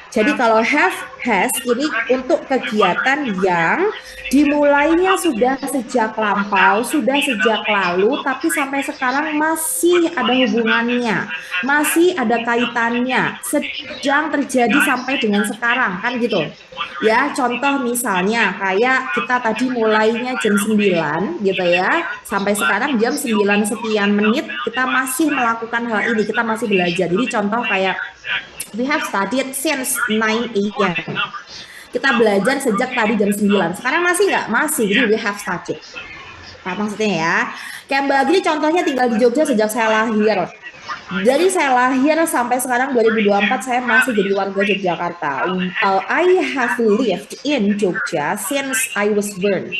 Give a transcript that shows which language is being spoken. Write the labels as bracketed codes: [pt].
[id] Jadi kalau have has ini untuk kegiatan yang dimulainya sudah sejak lampau, sudah sejak lalu, tapi sampai sekarang masih ada hubungannya, masih ada kaitannya, sedang terjadi sampai dengan sekarang kan gitu. Ya, contoh misalnya kayak kita tadi mulainya jam 9 gitu ya, sampai sekarang jam 9 sekian menit kita masih melakukan hal ini, kita masih belajar. Jadi contoh kayak [en] we have studied since 9 a.m. [id] Kita belajar sejak tadi jam 9. Sekarang masih nggak? Masih. Jadi [en] we have studied. [id] Apa maksudnya ya? Kayak Mbak Agni contohnya tinggal di Jogja sejak saya lahir. Dari saya lahir sampai sekarang 2024 saya masih jadi warga Yogyakarta. [en] I have lived in Jogja since I was born.